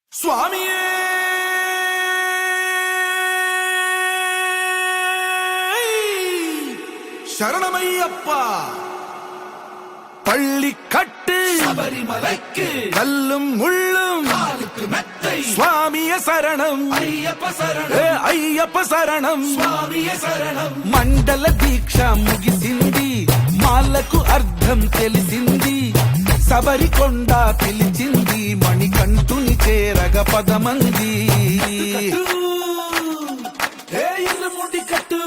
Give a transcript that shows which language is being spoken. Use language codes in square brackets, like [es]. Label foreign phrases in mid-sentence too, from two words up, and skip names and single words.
[ta] சுவாமியே சரணமையப்பா. பள்ளி கட்டு சபரிமலைக்கு கல்லும் முள்ளும் காலுக்கு மெத்தை. சுவாமிய சரணம் ஐயப்ப சரணம், ஐயப்ப சரணம். [te] స్వామియ శరణం. మండల దీక్ష ముగిసింది, మాలకు అర్థం తెలిసింది. శబరికొండ పిలిచింది, మణికంఠుని చేరగ పదమంది. ఇరుముడి కట్టు,